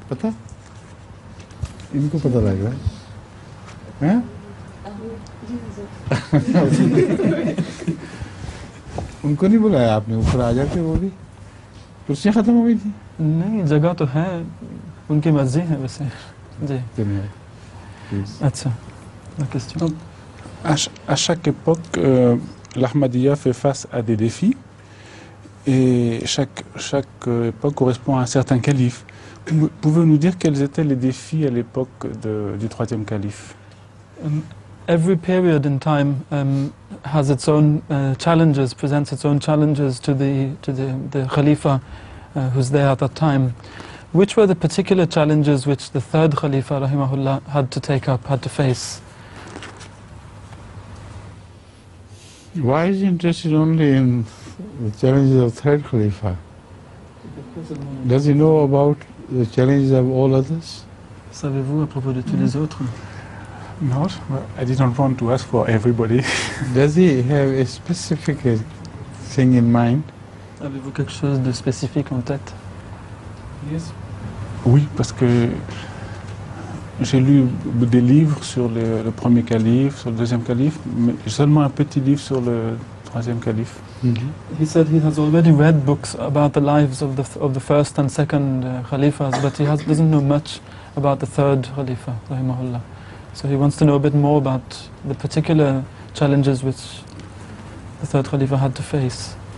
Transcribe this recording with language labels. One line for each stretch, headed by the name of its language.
Hindi: पता? इनको पता लग रहा है? हैं? उनको नहीं बुलाया आपने? ऊपर आ जाते वो भी। कुर्सियाँ खत्म हो गई थी? नहीं, जगह तो है, उनकी मर्जी है वैसे। जी। अच्छा,
French: la question. Donc, à chaque époque, l'Ahmadiyya fait face à des défis et chaque époque correspond à un certain calife. Pouvez-vous nous dire quels étaient les défis à l'époque du troisième calife?
English: Every period in time has its own challenges, presents its own challenges to the Khalifa who's there at that time. Which were the particular challenges which the third Khalifa, rahimahullah, had to take up, had to face? Why is he interested only in the challenges of third Khalifa? Does he know about the challenges of all others?
French: Savez-vous à propos de tous les autres?
English: No, I didn't want to ask for everybody. Does he have a specific thing in mind?
French: Avez-vous quelque chose de spécifique en tête? Oui, parce que j'ai lu des livres sur le premier calife, sur le deuxième calife, mais seulement un petit livre sur le troisième calife.
English: He said he has already read books about the lives of the first and second Khalifas, but he doesn't know much about the third Khalifa, rahimahullah. So he wants to know a bit more about the particular challenges which the third Khalifa had to face.